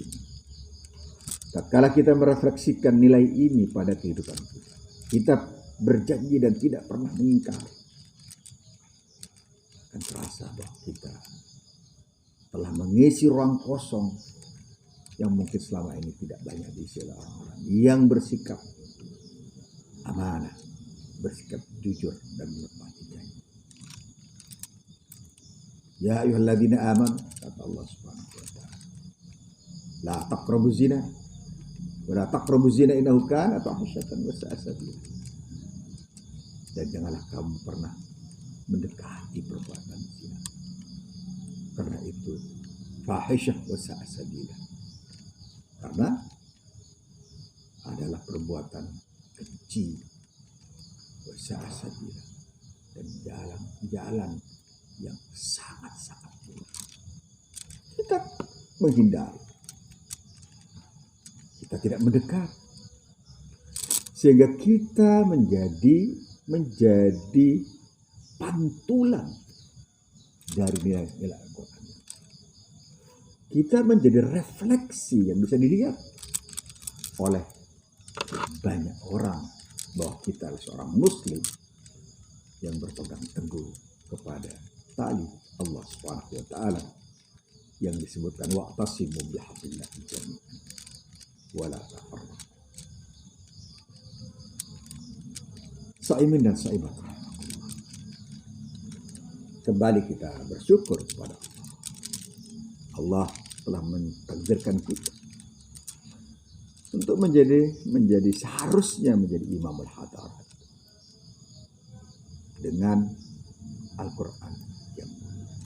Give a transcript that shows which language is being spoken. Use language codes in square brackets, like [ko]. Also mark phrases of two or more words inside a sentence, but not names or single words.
[id] Tatkala kita merefleksikan nilai ini pada kehidupan kita, kita berjanji dan tidak pernah mengingkar, akan terasa bahwa kita telah mengisi ruang kosong yang mungkin selama ini tidak banyak diisi oleh orang-orang yang bersikap amanah, bersikap jujur dan menepati janji. [ar] يا أيها الذين آمنوا, kata الله سبحانه وتعالى لا تقربوا الزنا ولا تقربوا الزنا إنه كان فاحشة وساء سبيلا. [id] Dan janganlah kamu pernah mendekati perbuatan zina, karena itu [ar] فاحشة وساء سبيلا, [id] karena adalah perbuatan keji, [ar] وساء سبيلا, [id] dan jalan yang sangat-sangat buruk. Kita menghindari, kita tidak mendekat, sehingga kita menjadi pantulan dari nilai-nilai Al-Quran. Kita menjadi refleksi yang bisa dilihat oleh banyak orang bahwa kita adalah seorang muslim yang berpegang teguh kepada tali [ar] الله سبحانه وتعالى [id] yang disebutkan [ar] واعتصموا بحبل الله جميعا ولا تفرقوا. [id] Saimin dan saibat, kembali kita bersyukur kepada Allah. Allah telah mentakdirkan kita untuk menjadi seharusnya menjadi [ar] إمام الحضارات [id] dengan Al-Quran yang mulia.